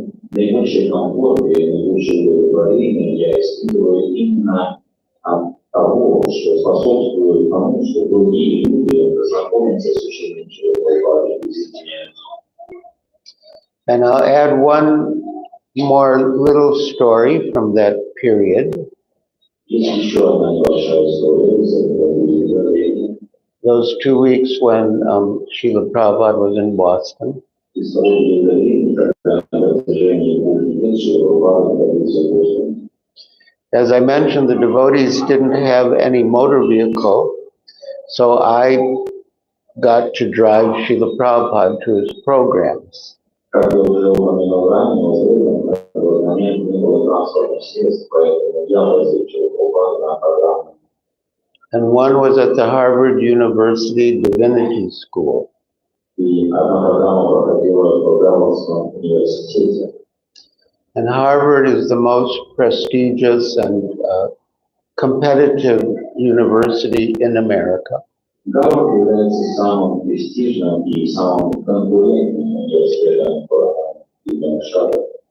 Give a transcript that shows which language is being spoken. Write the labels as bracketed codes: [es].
[ru] Наибольший комфорт и наибольшее удовлетворение я испытываю именно от того, что способствует тому, что другие люди знакомятся с учением Шрилы Прабхупады и присоединяются. [en] And I'll add one more little story from that period. [ru] Есть еще одна небольшая история из этого времени. [en] Those 2 weeks when Srila Prabhupada was in Boston. [ru] Из того времени, когда на протяжении 2 лет Шрила Прабхупада находился в Бостоне. [en] As I mentioned, the devotees didn't have any motor vehicle, so I got to drive Srila Prabhupada to his programs. [ru] Как я уже упомянул ранее, в этот момент не было транспортных средств, поэтому я возил Шрилу Прабхупаду на программу. [en] And one was at the Harvard University Divinity School. [ru] И одна программа проходила в Гарвардском университете. [en] And Harvard is the most prestigious and competitive university in America. [ru] Гарвард является самым престижным и самым конкурентным университетом в Соединенных Штатах.